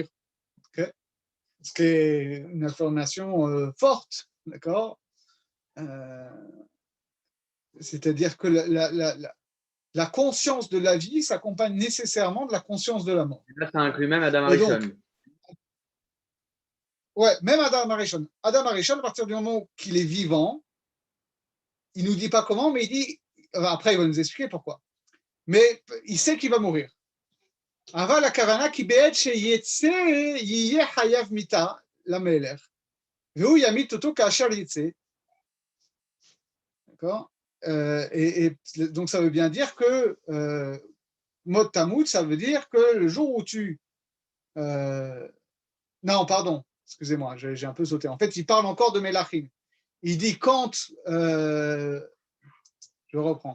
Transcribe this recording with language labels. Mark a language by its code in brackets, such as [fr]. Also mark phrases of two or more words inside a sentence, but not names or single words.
[fr] Okay, ce qui est une information forte, d'accord, c'est-à-dire que la conscience de la vie s'accompagne nécessairement de la conscience de la mort. Là, ça inclut même Adam Arishon. Ouais, même Adam Arishon. Adam Arishon, à partir du moment qu'il est vivant, il ne nous dit pas comment, mais il dit, après il va nous expliquer pourquoi. Mais il sait qu'il va mourir. [he] Aval הכוונה כי בעת שיצא יהיה חייב מיתה למלך, והוא ימית אותו כאשר יצא. [fr] D'accord, et donc ça veut bien dire que [he] מות תמות, [fr] ça veut dire que le jour où tu... non, pardon, excusez-moi, j'ai un peu sauté. En fait, il parle encore de Melachim. Il dit quand... je reprends.